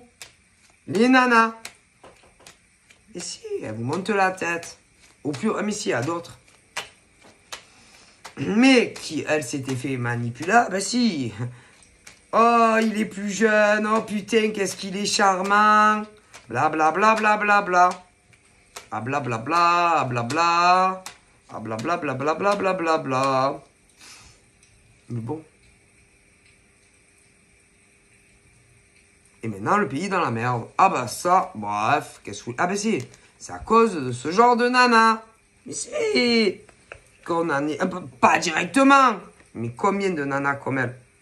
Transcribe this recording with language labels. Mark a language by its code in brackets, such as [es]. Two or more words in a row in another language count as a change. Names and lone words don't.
[fr] Les nanas. Et si, elles vous montent la tête. Au plus... Ah mais si, il y a d'autres. Mais qui, elle, s'était fait manipuler. Ben si. Oh, il est plus jeune. Oh putain, qu'est-ce qu'il est charmant. Bla bla bla bla bla bla. Ah bla bla bla, ah bla bla. Ah bla bla bla bla bla bla bla bla. Mais bon. Et maintenant, le pays est dans la merde. Ah bah ça, bref, qu'est-ce que... Ah bah si, c'est à cause de ce genre de nana. Mais si, qu'on en est... Pas directement, mais combien de nanas comme elle?